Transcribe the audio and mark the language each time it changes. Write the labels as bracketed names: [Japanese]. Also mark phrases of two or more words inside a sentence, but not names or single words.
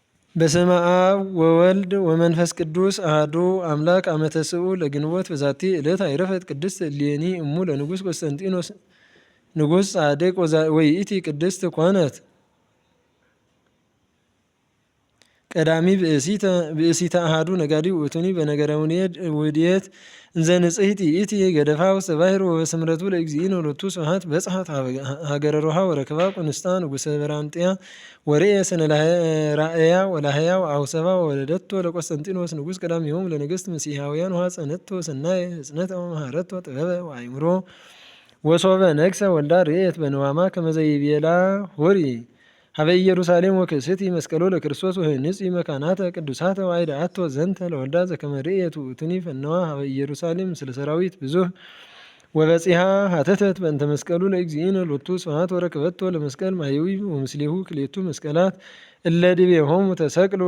[Geez] በስመ አብ ወወልድ ወመንፈስ ቅዱስ አሐዱ አምላክ አመ ተስዑ ለግንቦት በዛቲ ዕለት አይረፈት ቅድስት እሌኒ እሙ ለንጉሥ ቆስጠንጢኖስ ንጉሥ ጻድቅ ወይእቲ ቅድስት ኮነት ቀዳሚ ብእሲተ አሐዱ ነጋዲ ውእቱኒ በነገረ ውዴት እንዘ ንጽሕት ይእቲ ገደፋ ውስተ ባሕር ወበስምረቱ ለእግዚእነ ሎቱ ስብሐት በጽሐት ሀገረ ሮሃ ወረከባ ቁንስጣ ንጉሠ በራንጥያ ወርኤ ስነ ራእያ ወላህያ ወአውሰባ ወወለደቶ ለቆስጠንጢኖስ ንጉሥ ቀዳሚሆሙ ለነገሥት መሲሐውያን ወሐፀነቶ ሰናየ ህጽነተ ወመሃረቶ ጥበበ ወአእምሮ ወሶበ ነግሰ ወልዳ ርኤት በንዋማ ከመ ዘይቤላ ሆሪ ሀበ ኢየሩሳሌም ወክእስቲ መስቀሎ ለክርስቶስ ወህንጽ መካናተ ቅዱሳተ ወአይድአቶ ዘንተ ለወልዳ ዘከመ ርኤት ውእቱኒ ፈነዋ ሀበ ኢየሩሳሌም ምስለ ሰራዊት ብዙኅ ወበጺሐ ሀተተት በእንተ መስቀሉ ለእግዚእነ ሎቱ ስብሐት ወረከበቶ ለመስቀል ማህየዊ ወምስሌሁ ክልኤቱ መስቀላት እለ ዲቤሆሙ ተሰቅሉ